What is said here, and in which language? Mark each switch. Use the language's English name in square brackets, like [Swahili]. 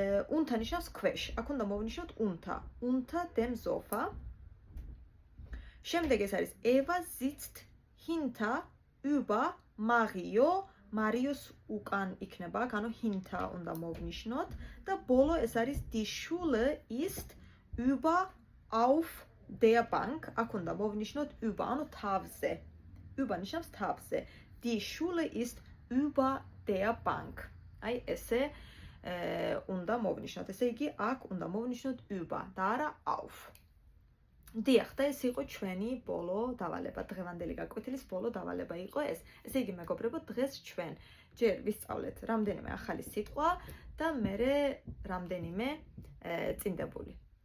[Georgian] Unter ნიშნავს ქვეშ. აქ უნდა მოვნიშნოთ [German] unter dem Sofa. [Georgian] შემდეგ ეს არის [German] Eva sitzt hinter über Mario. [Georgian] Marios უკან იქნება, ანუ hinter უნდა მოვნიშნოთ და ბოლო ეს არის [German] die Schule ist über auf der Bank. [Georgian] აქ უნდა მოვნიშნოთ über, ანუ თავზე. Über ნიშნავს თავზე. [German] Die Schule ist über der Bank. [Georgian] აი ესე უნდა მოვნიშნოთ. ესე იგი აქ უნდა მოვნიშნოთ über და არა auf. დიახ, და ეს იყო ჩვენი ბოლო დავალება, დღევანდელი გაკვეთილის ბოლო დავალება იყო ეს. ესე იგი, მეგობრებო, დღეს ჩვენ ჯერ ვისწავლეთ რამდენიმე ახალი სიტყვა და მერე რამდენიმე წინდებული.